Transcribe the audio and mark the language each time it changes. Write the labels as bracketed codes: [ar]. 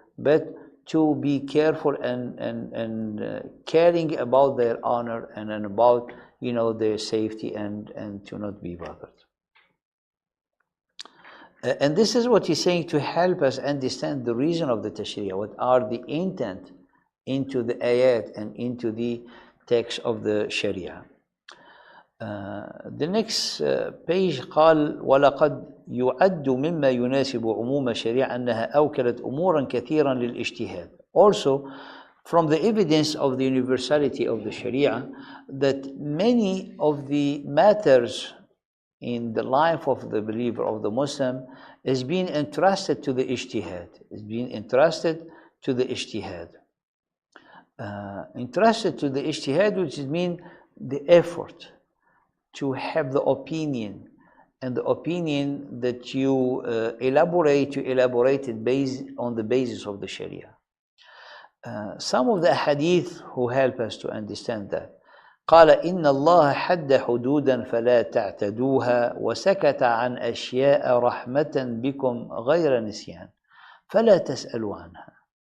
[en] but to be careful and caring about their honor and about, you know, their safety and to not be bothered. And this is what he's saying to help us understand the reason of the tashri'ah, what are the intent into the ayat and into the text of the Sharia. The next page [ar] قال ولقد يعد مما يناسب عموم الشريعة أنها أوكلت أمورا كثيرا للاجتهاد. [en] Also, from the evidence of the universality of the Sharia, that many of the matters in the life of the believer, of the Muslim, is being entrusted to the ijtihad. Is being entrusted to the ijtihad. Entrusted to the ijtihad, which means the effort to have the opinion, and the opinion that you elaborate it based on the basis of the Sharia. Some of the hadith who help us to understand that. [ar] قال إن الله حد حدودا فلا تعتدوها وسكت عن أشياء رحمة بكم غير نسيان فلا تسألوا عنها.